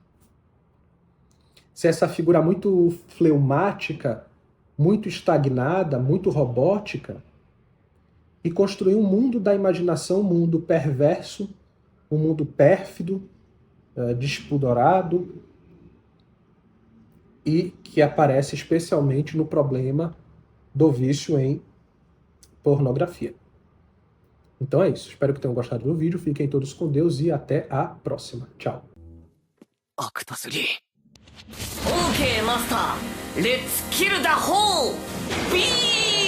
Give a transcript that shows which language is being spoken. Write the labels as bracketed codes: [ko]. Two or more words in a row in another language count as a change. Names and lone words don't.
[pt] Se essa figura muito fleumática, muito estagnada, muito robótica, e construir um mundo da imaginação, um mundo perverso, um mundo pérfido, despudorado, e que aparece especialmente no problema do vício em pornografia. Então é isso. Espero que tenham gostado do vídeo. Fiquem todos com Deus e até a próxima. Tchau. OK マスター、レッツキルダホールビー